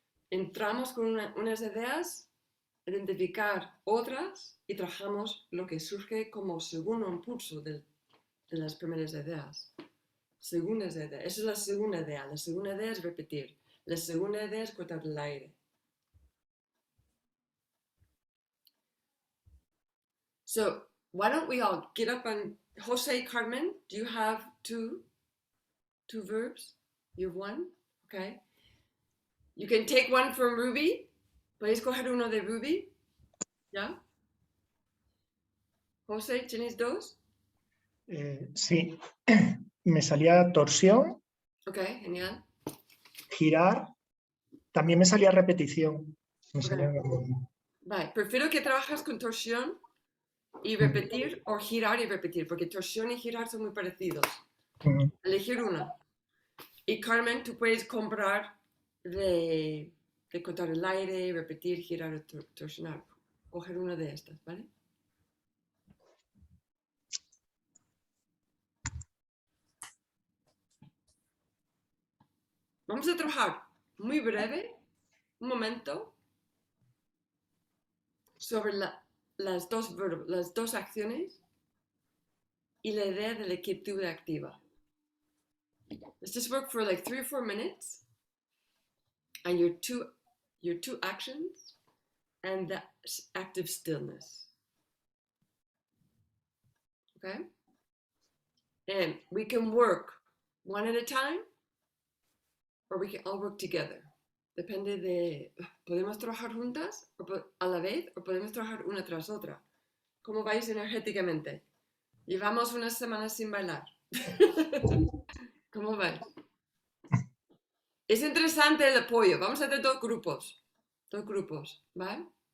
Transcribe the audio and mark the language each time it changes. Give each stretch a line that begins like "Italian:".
Spanish: Entramos con unas ideas, identificar otras y trabajamos lo que surge como segundo impulso de las primeras ideas. Segundas ideas. Esa es la segunda idea. La segunda idea es repetir. La segunda idea es cortar el aire.
English: So, why don't we all get up and Jose, Carmen, do you have two verbs? You have one? Okay. You can take one from Ruby.
Spanish: ¿Podéis coger uno de Ruby? ¿Ya? Jose, ¿tienes dos? Sí, me salía torsión, Ok, genial. girar, también me salía repetición. Me Ok. salía lo mismo. Vale, prefiero que trabajes con torsión y repetir o girar y repetir, porque torsión y girar son muy parecidos. Elegir una. Y Carmen, tú puedes comprar de cortar el aire, repetir, girar o torsionar. Coger una de estas, ¿vale? Vamos a trabajar muy breve, un momento, sobre las dos acciones y la idea de la quietud activa.
English: Let's just work for like 3 or 4 minutes on your two actions and the active stillness. Okay? And we can work one at a time or we can all work together.
Spanish: Depende de, podemos trabajar juntas a la vez o podemos trabajar una tras otra. ¿Cómo vais energéticamente? Llevamos unas semanas sin bailar. ¿Cómo vais? Es interesante el apoyo. Vamos a hacer dos grupos, ¿vale?